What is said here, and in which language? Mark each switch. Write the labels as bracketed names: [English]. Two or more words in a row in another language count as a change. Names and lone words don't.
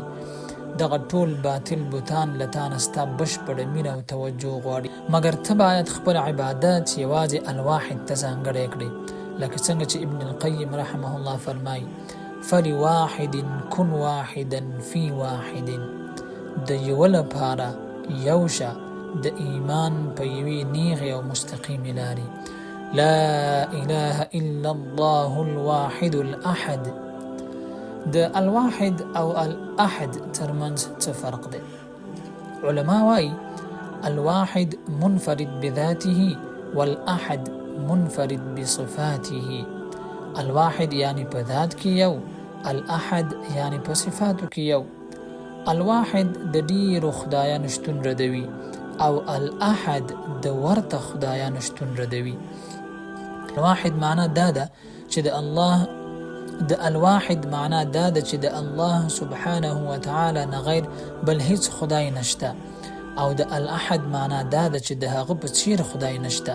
[Pashto] دغه ټول باطل بوتان له تا نه ستا بشپړه مینه او توجه غواړي، مګر ته باید خپل عبادت یوازې الواحد ته ځانګړی کړې، لکه څنګه چې ابن القیم [Arabic] رحمه الله [Pashto] فرمایي: [Arabic] فلواحد کن واحدا فی واحد. [Pashto] د یو لپاره یو شه د ایمان په یوې نیغې او مستقیمې لارې. [Arabic] لا اله الا الله الواحد الاحد. [Pashto] د الواحد او الاحد ترمنځ څه فرق دی؟ علما وایي [Arabic] الواحد منفرد بذاته والاحد منفرد بصفاته. [Pashto] الواحد یعنی په ذات کې یو، الاحد یعنی په صفاتو کې یو. الواحد د ډیرو خدایانو شتون ردوي او الاحد د ورته خدایانو شتون ردوي. الواحد معنا دا ده چې د الله [Arabic] سبحانه وتعالی [Pashto] نه غیر بل هیڅ خدای نشته، او د الاحد معنا دا ده چې د هغه په څیر خدای نشته.